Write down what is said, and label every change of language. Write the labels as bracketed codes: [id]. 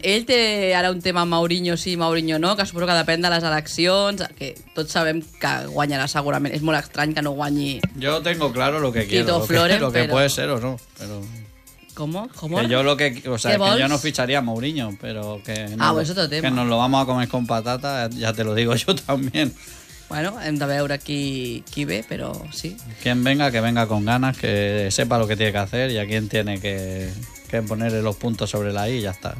[ca] Ell té ara un tema amb Mourinho, sí, Mourinho no, que suposo que depèn de les eleccions, que tots sabem que guanyarà segurament. És molt estrany que no guanyi... [es] Yo tengo claro lo que quiero, Quito Floren, lo que puede ser o no. Pero... ¿Cómo? ¿Cómo? Que yo lo que, o sea, que yo no ficharía a Mourinho, pero que... No, ah, pues otro tema. Que nos lo vamos a comer con patata, ya te lo digo yo también. [ca] Bueno, hem de veure qui ve, però sí. [es] Quien venga, que venga con ganas, que sepa lo que tiene que hacer y a quien tiene que poner los puntos sobre la I, ya está.